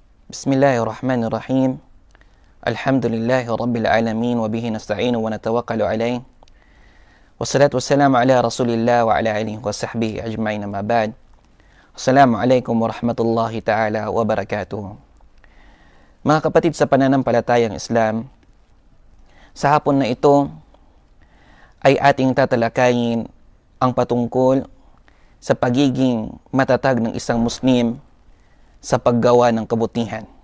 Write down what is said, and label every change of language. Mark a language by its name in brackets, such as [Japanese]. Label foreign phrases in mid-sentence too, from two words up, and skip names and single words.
[Arabic] بسم الله الرحمن الرحيم. الحمد لله رب العالمين وبه نستعين ونتوكل عليه. والصلاة والسلام على رسول الله وعلى آله وصحبه أجمعين، أما بعد. السلام عليكم ورحمة الله تعالى وبركاته. [Filipino] Mga kapatid sa pananampalatayang Islam, sa hapon na ito ay ating tatalakayin ang patungkol sa pagiging matatag ng isang Muslim sa paggawa ng kabutihan.